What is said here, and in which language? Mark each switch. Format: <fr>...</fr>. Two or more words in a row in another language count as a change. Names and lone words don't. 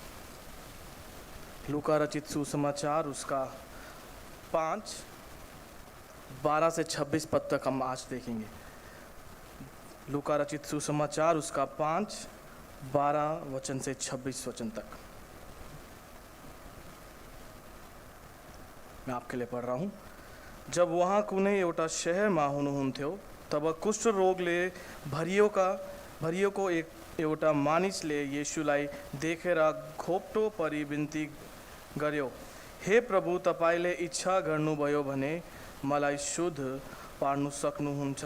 <hi>लूका रचित सुसमाचार उसका 5:12 से 26 पद तक हम आज देखेंगे। लूका रचित सुसमाचार उसका 5:12 वचन से 26 वचन तक मैं आपके लिए पढ़ रहा हूँ।</hi> <ne>जब वहाँ कुने एउटा शहरमा हुनुहुन्थ्यो तब कुष्ठ रोगले भरियो को एउटा मानिसले येशूलाई देखेर घोप्टो परी बिन्ती गर्यो, हे प्रभु, तपाईँले इच्छा गर्नुभयो भने मलाई शुद्ध पार्नु सक्नुहुन्छ।</ne>